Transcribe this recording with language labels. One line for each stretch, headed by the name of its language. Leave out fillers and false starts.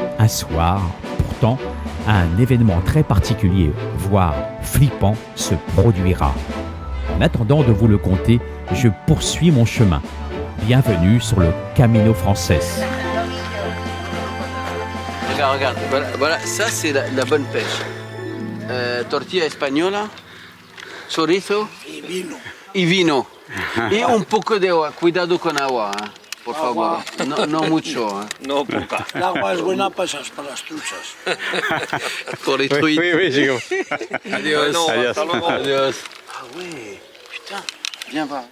French: Un soir, pourtant, un événement très particulier, voire flippant, se produira. En attendant de vous le conter, je poursuis mon chemin. Bienvenue sur le Camino Frances. Regarde, voilà, ça c'est la bonne pêche.
Spanish: Tortilla española, chorizo y vino. Y un poco de agua, cuidado con agua, por favor. No mucho. No poca. El agua es buena para las truchas.
French: Pour les truites. Oui, j'ai compris.
Spanish: Adios. No, Adios. hasta luego. Adios.
French: Ah ouais, putain, viens voir.